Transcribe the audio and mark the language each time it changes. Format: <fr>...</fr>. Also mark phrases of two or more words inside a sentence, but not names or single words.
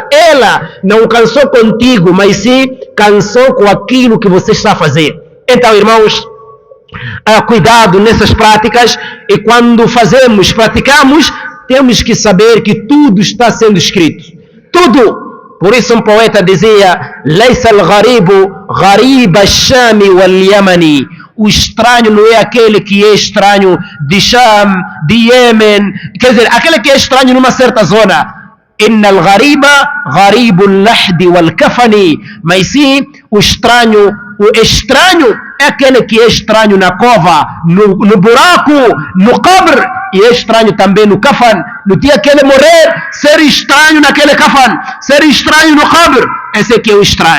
<pt>Ela não cansou contigo, mas sim cansou com aquilo que você está a fazer. Então, irmãos, cuidado nessas práticas. E quando praticamos, temos que saber que tudo está sendo escrito. Tudo. Por isso um poeta dizia:</pt> <ar>ليس الغريب غريب الشام واليمن.</ar> <pt>O estranho não é aquele que é estranho de Sham, de Iêmen, quer dizer, aquele que é estranho numa certa zona.</pt> <ar>إن الغريب غريب اللحد والكفن.</ar> <pt>Mas sim, o estranho é aquele que é estranho na cova, no buraco, no qabr, e é estranho também no kafan. No dia que ele morrer, ser estranho naquele kafan, ser estranho no qabr, esse aqui é o estranho.</pt>